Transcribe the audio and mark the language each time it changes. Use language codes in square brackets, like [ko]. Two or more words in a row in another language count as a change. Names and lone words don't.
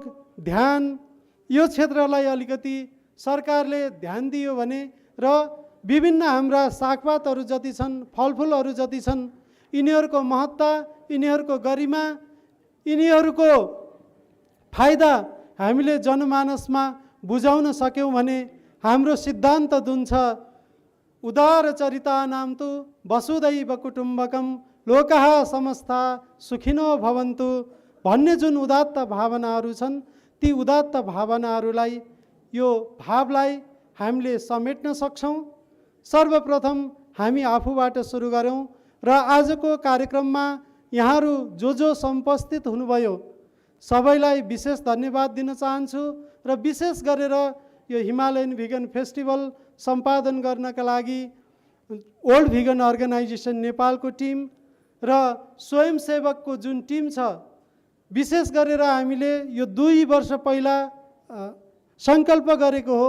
[ne] ध्यान यो क्षेत्रलाई अलिकति सरकारले ध्यान दियो भने र विभिन्न हाम्रा सागपातहरू जति छन्, फलफुलहरू जति छन्, यिनीहरूको महत्ता, यिनीहरूको गरिमा, यिनीहरूको फाइदा हामीले जनमानसमा बुझाउन सक्यौँ भने हाम्रो सिद्धान्त जुन छ [sa] उदारचरितानां तु वसुदैव कुटुम्बकम लोकः समस्ता सुखिनो भवन्तु [ne] भन्ने जुन उदात्त भावनाहरू छन् ती उदात्त भावनाहरूलाई यो भावलाई हामीले समेट्न सक्छौँ। सर्वप्रथम हामी आफूबाट सुरु गरौँ र आजको कार्यक्रममा यहाँहरू जो उपस्थित हुनुभयो सबैलाई विशेष धन्यवाद दिन चाहन्छु र विशेष गरेर यो हिमालयन भिगन फेस्टिभल सम्पादन गर्नका लागि ओल्ड भिगन अर्गनाइजेसन नेपालको टिम र स्वयंसेवकको जुन टिम छ, विशेष गरेर हामीले यो 2 वर्ष पहिला सङ्कल्प गरेको हो।